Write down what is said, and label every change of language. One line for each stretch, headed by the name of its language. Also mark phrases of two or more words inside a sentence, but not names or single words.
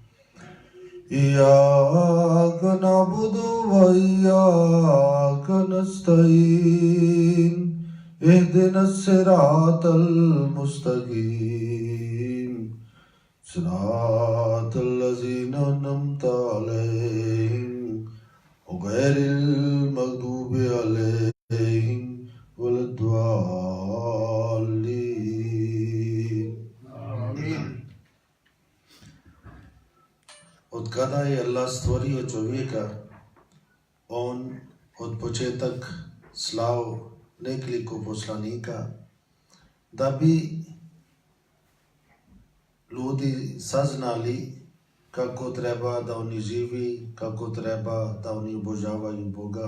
Arabic: إياك نعبد وإياك نستعين اهدنا الصراط المستقيم صراط الذين أنعمت عليهم غير المغضوب عليهم ولا الضالين.
Bosnian: Od kada je Allah stvorio čovjeka, on od početak slao nekoliko poslanika da bi ljudi saznali kako treba da oni živi, kako treba da oni obožavaju Boga.